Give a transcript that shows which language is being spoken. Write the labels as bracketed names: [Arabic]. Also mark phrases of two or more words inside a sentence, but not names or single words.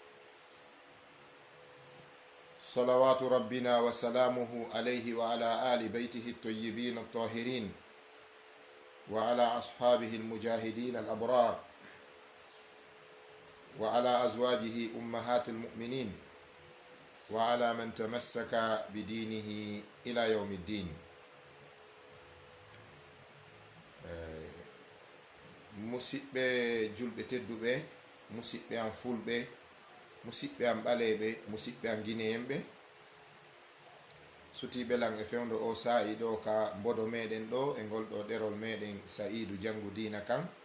[Arabic] صلوات ربنا وسلامه عليه وعلى آل بيته الطيبين الطاهرين، وعلى أصحابه المجاهدين الأبرار، وعلى أزواجه أمهات المؤمنين، وعلى من تمسك بدينه إلى يوم الدين. [Fula] musidɓe julɓe tedduɓe, musidɓe am fulɓe, musidɓe am ɓaleɓe, musidɓe am guinéenɓe, sutiɓe lan e fewdo o sa'i ɗo ka mbodo meɗen ɗo e ngol ɗo ɗerol meɗen Sa'idu Jangu Dina kan.